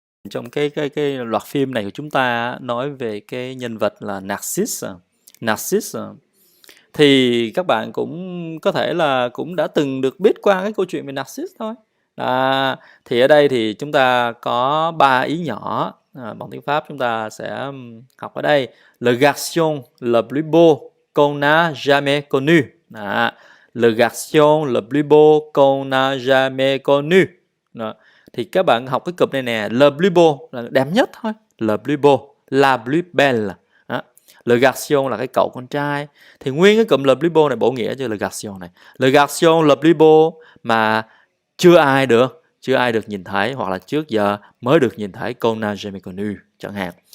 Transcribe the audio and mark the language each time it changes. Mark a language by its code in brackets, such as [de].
[vi] Trong cái loạt phim này của chúng ta á, nói về cái nhân vật là Narcisse. Narcisse thì các bạn cũng có thể là cũng đã từng được biết qua cái câu chuyện về Narcisse thôi. Thì ở đây thì chúng ta có 3 ý nhỏ. Bằng tiếng Pháp chúng ta sẽ học ở đây. [fr] Le garçon le plus beau qu'on n'a jamais connu. Le garçon le plus beau qu'on n'a jamais connu. [vi] Đó. Thì các bạn học cái cụm này nè, le plus beau là đẹp nhất thôi, le plus beau, la plus belle. Đó. Le garçon là cái cậu con trai. Thì nguyên cái cụm le plus beau này bổ nghĩa cho le garçon này. [fr] Le garçon le plus beau [vi] mà chưa ai được nhìn thấy, hoặc là trước giờ mới được nhìn thấy [fr] qu'on n'a jamais connu [vi] chẳng hạn.